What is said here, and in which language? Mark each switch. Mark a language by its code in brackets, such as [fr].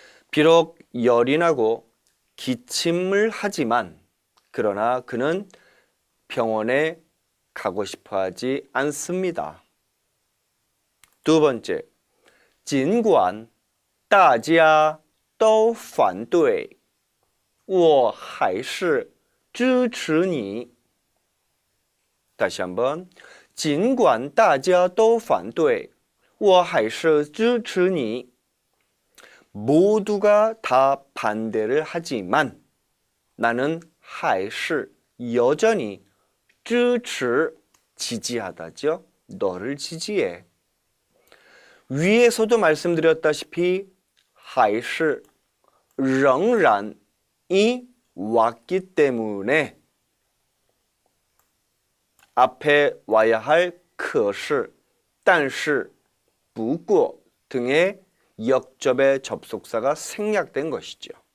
[ko] 비록 열이 나고 기침을 하지만 그러나 그는 병원에 가고 싶어 하지 않습니다. 두 번째, [zh] 尽管大家都反对我还是支持你 [ko] 다시 한번 [zh] 尽管大家都反对我还是支持你 [ko] 모두가 다 반대를 하지만 나는 [zh] 还是 여전히 支持 지지하다죠. [ko] 너를 지지해. 위에서도 말씀드렸다시피 还是 仍然이 왔기 때문에 앞에 와야 할 可是, 但是, 不过 등의 역접의 접속사가 생략된 것이죠.